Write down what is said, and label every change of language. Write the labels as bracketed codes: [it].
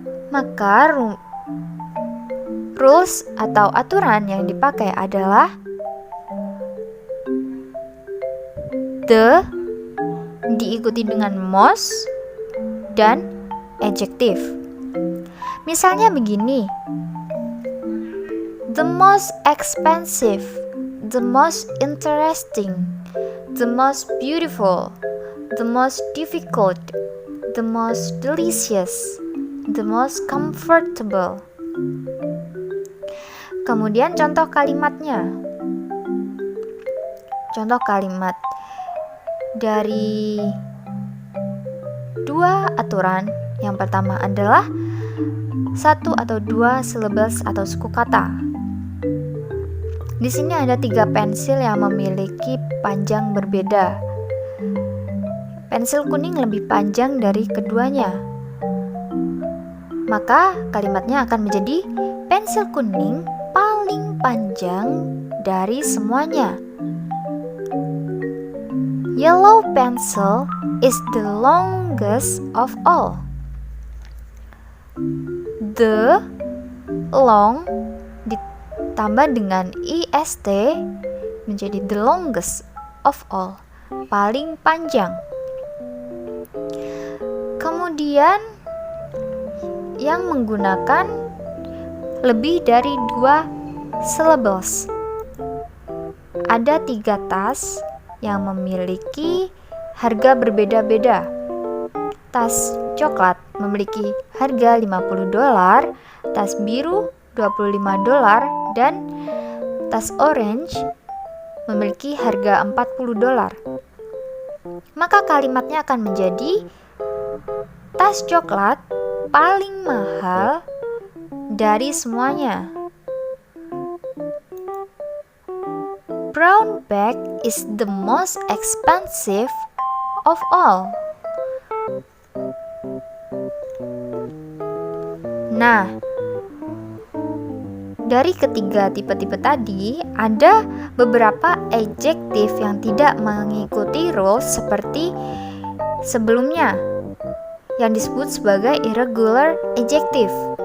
[id] Maka rules atau aturan yang dipakai adalah the diikuti dengan most dan adjektif. Misalnya begini, [en] the most expensive, the most interesting, the most beautiful, the most difficult, the most delicious, the most comfortable. [id] Kemudian contoh kalimatnya. Contoh kalimat dari 2 aturan. Yang pertama adalah 1 atau 2 syllables atau suku kata. Di sini ada 3 pensil yang memiliki panjang berbeda. Pensil kuning lebih panjang dari keduanya. Maka kalimatnya akan menjadi pensil kuning paling panjang dari semuanya. [en] yellow pencil is the longest of all. [id] The long ditambah dengan est menjadi [en] the longest of all, [id] paling panjang. Kemudian yang menggunakan lebih dari 2 syllables. Ada 3 tas yang memiliki harga berbeda-beda. Tas coklat memiliki harga $50, tas biru $25, dan tas orange memiliki harga $40. Maka kalimatnya akan menjadi tas coklat paling mahal dari semuanya. [en] Brown bag is the most expensive of all. [id] Nah, dari ketiga tipe-tipe tadi, ada beberapa adjektif yang tidak mengikuti rules seperti sebelumnya, yang disebut sebagai irregular adjective.